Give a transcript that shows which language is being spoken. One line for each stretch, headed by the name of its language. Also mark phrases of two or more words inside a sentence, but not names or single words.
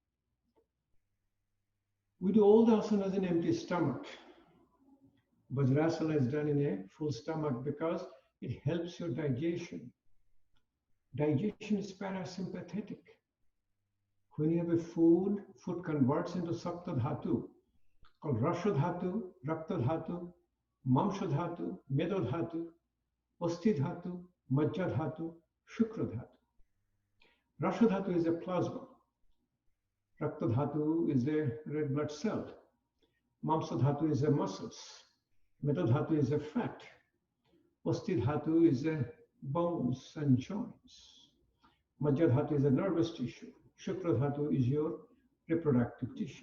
English: We do all the asanas in empty stomach. Vajrasana is done in a full stomach because it helps your digestion. Digestion is parasympathetic. When you have a food converts into
Sanskrit: Sapta Dhatu,
English: called
Sanskrit: Rasha Dhatu, Rakta Dhatu, Mamsha Dhatu, Meda Dhatu, Osti Dhatu, Majja Dhatu, Shukra Dhatu. Rasha Dhatu
English: is a plasma.
Sanskrit: Rakta Dhatu
English: is a red blood cell.
Sanskrit: Mamsa Dhatu
English: is a muscles.
Sanskrit: Meda Dhatu
English: is a fat.
Sanskrit: Osti Dhatu
English: is a bones and joints.
Sanskrit: Majja Dhatu
English: is a nervous tissue.
Sanskrit: Shukra Dhatu
English: is your reproductive tissue.